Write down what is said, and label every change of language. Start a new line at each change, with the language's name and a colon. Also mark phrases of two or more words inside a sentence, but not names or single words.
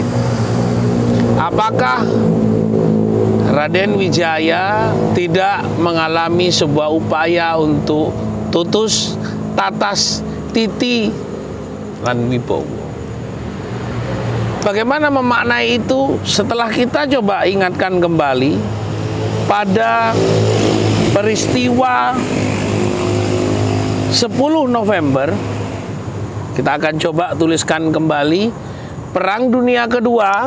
Indonesian: Apakah Raden Wijaya tidak mengalami sebuah upaya untuk tutus,
Javanese: tatas, titi, lan wibowo?
Indonesian: Bagaimana memaknai itu setelah kita coba ingatkan kembali pada peristiwa 10 November. Kita akan coba tuliskan kembali Perang Dunia Kedua.